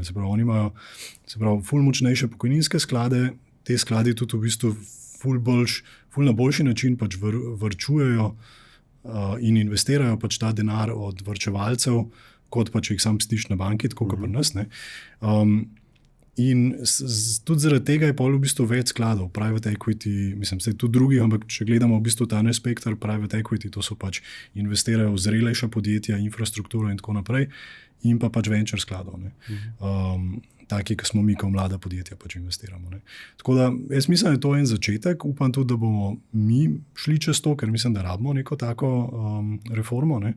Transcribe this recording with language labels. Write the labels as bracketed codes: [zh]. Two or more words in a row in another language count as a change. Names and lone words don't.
[sl] Se pravi, oni imajo ful močnejše pokojninske sklade, te skladi tudi v bistvu ful na boljši način pač varčujejo in investirajo pač ta denar od varčevalcev, kot pa če jih sam stiš na banki, tako kot pri nas. Ne. In tudi zaradi tega je pol v bistvu več skladov, [en] private equity, [sl] mislim, se tudi drugih, ampak če gledamo v bistvu ta spektr [en] private equity, [sl] to so pač investirajo v zrelejša podjetja, infrastrukturo in tako naprej, in pa pač venture skladov, ne. Taki, ki smo mi, kot mlada podjetja, pač investiramo. Ne. Tako da, jaz mislim, da je to en začetek, upam tudi, da bomo mi šli čez to, ker mislim, da rabimo neko tako reformo, ne.